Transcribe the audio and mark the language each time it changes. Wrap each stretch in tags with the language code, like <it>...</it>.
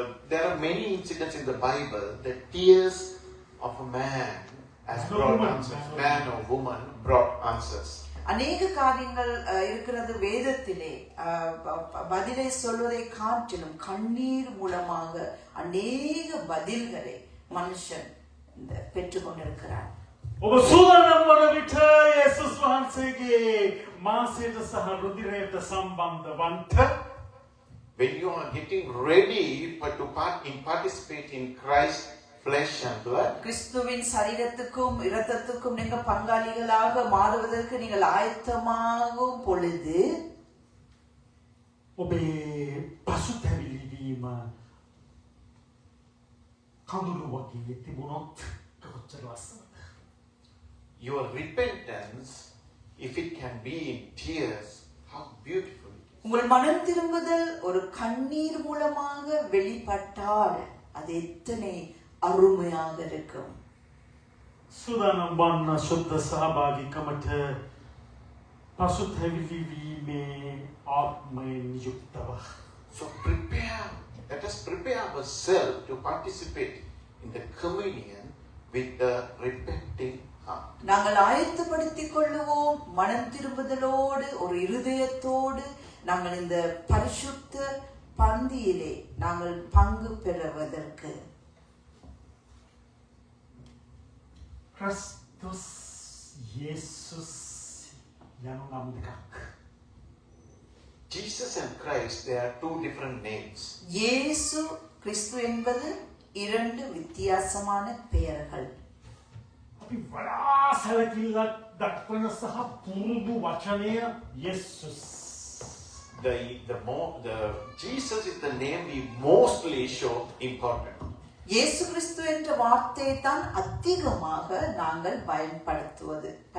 <en>There are many incidents in the Bible that tears of a man has brought answers. Man or woman brought answers.</en> <ta>அநேக காரியங்கள் இருக்கிறது வேதத்திலே. பதிலை சொல்வதை காட்டிலும் கண்ணீர் மூலமாக அநேக பதில்களை மனுஷன் பெற்றுக்கொண்டிருக்கிறார்.</ta> <si>ඔබ සූදානම් වන විට යේසුස් වහන්සේගේ මාසයට සහ රුධිරයට සම්බන්ධවන්ත</si> <en>when you are getting ready to participate in Christ's flesh and blood,</en> <ta>கிறிஸ்துவின் சரீரத்துக்கும் இரத்தத்துக்கும் நீங்க பங்காளிகளாக மாறுவதற்கு நீங்கள் ஆயத்தமாகும் பொழுது</ta> <si>ඔබේ පසුතැවිලි වීම කඳුළු වගේ තිබුණොත් කොච්චර ලස්සනද.</si> <en>Your repentance, if it can be in tears, how beautiful it is.</en> <ta>உங்கள் மனம் திரும்புதல் ஒரு கண்ணீர் மூலமாக வெளிப்பட்டால் அது எத்தனை අරුමයාග இருக்கும்.</ta> <si>සූදානම් වන්න සුද්ධ සහභාගීකමට පසුතැවිලි වීමේ ආත්මයෙන් යුක්තව.</si> <en>So let us prepare ourselves to participate in the communion with the repenting heart.</en> <ta>நாங்கள் ஆயத்தப்படுத்திக் கொள்ளுவோம் மனம் திரும்புதலோடு ஒரு இருதயத்தோடு நாங்கள் இந்த பரிசுத்த பந்தியிலே நாங்கள் பங்கு பெறுவதற்கு.</ta> <si>Christus Jesus යනු නම් දෙකක්.</si> <en>Jesus and Christ, they are two different names.</en> <ta>இயேசு கிறிஸ்து என்பது இரண்டு வித்தியாசமான பெயர்கள்.</ta> <si>අපි වඩා සැලකිල්ලක් දක්වන සහ පුරුදු වචනය යේසුස්.</si> <en>the Jesus is the name we mostly show important.</en> <ta>இயேசு கிறிஸ்து என்ற வார்த்தையை தான் அதிகமாக நாங்கள் பயன்படுத்துவது.</ta>